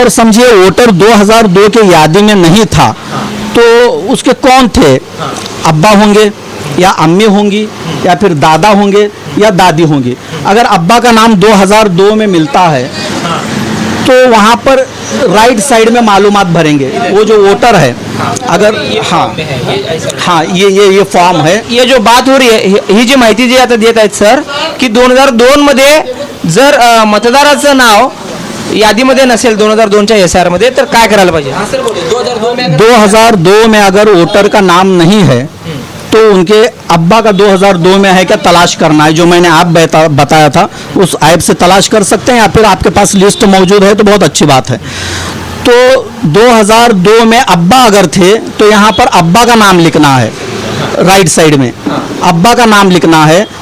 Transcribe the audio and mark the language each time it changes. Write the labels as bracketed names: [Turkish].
[Hindi] और समझिए वोटर 2002 के यादी में नहीं था, तो उसके कौन थे, अब्बा होंगे या अम्मी होंगी या फिर दादा होंगे या दादी होंगी। अगर अब्बा का नाम 2002 में मिलता है तो वहाँ पर राइट साइड में मालूमात भरेंगे, वो जो वोटर है, अगर हाँ ये फॉर्म है। ये जो बात हो रही है [Marathi] ही जी माहिती जी आता देत आहेत सर, की 2002 मध्ये जर मतदाराचं नाव यादीमध्ये नसेल 2002च्या एसआर मध्ये, तर काय करायला पाहिजे। [Hindi] 2002 में अगर वोटर का नाम नहीं है तो उनके अब्बा का 2002 में है क्या तलाश करना है, जो मैंने आप बताया था उस ऐप से तलाश कर सकते हैं, या फिर आपके पास लिस्ट मौजूद है तो बहुत अच्छी बात है। तो 2002 में अब्बा अगर थे तो यहाँ पर अब्बा का नाम लिखना है, राइट साइड में अब्बा का नाम लिखना है।